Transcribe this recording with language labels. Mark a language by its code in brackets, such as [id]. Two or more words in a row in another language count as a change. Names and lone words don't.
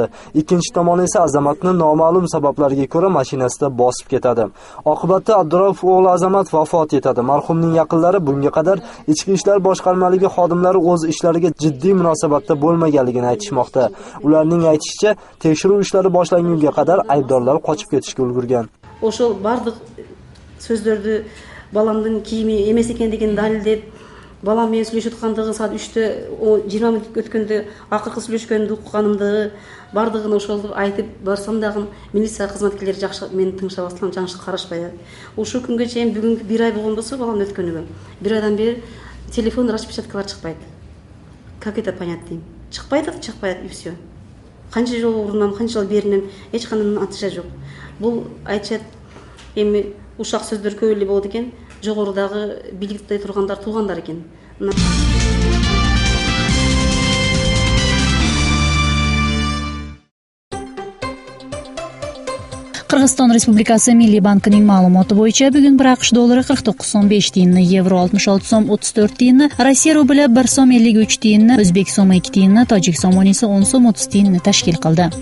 [uz] Ikkinchi tomon esa Azamatni noma'lum sabablarga ko'ra mashinasida bosib ketadi. Oqibatda Abdurauf o'g'li Azamat vafot etadi. Marhumning yaqinlari bunga qadar Ichki ishlar boshqarmaligi xodimlari o'z ishlariga jiddiy munosabatda bo'lmagan aytishmoqda. Ularning aytishicha, tekshiruv ishlari boshlangunga qadar aybdorlar qochib ketishga ulgurgan. [ky] Ошол бардык сөздөрдү баламдын кийими эмес экендигин далилдеп, балам менен сүйлөшүп аткандыгы саат 3-тө 20 мүнөт өткөндө акыркы сүйлөшкөндү укканымдыгы бардыгын ошол айтып барсам дагы милиция кызматкерлери жакшы мени тыңшабастан жакшы карашпай. Ушул күнгө чейин бүгүнкү 1 ай болгон болсо балам өткөнүгө 1 айдан бери телефон распечаткалар чыкпайт. [ru] Как это понять дейм? Чыкпайт и все. [ky] Канча жолу урунам, канча жолу беринем, эч кандай натыйжа жок. Бул айтышат, эми ушак сөздөр көп эле болот экен, жогорудагы бийликте тургандар туугандар экен. [uz] Qirg'iziston Respublikasi Milliy bankining ma'lumoti bo'yicha bugun bir AQSh dollari 49.5 tiyinni, yevro 66.34 tiyinni, Rossiya rubli 1.53 tiyinni, O'zbek so'mi 2 tiyinni, tojik somoni esa 10.30 tiyinni tashkil qildi.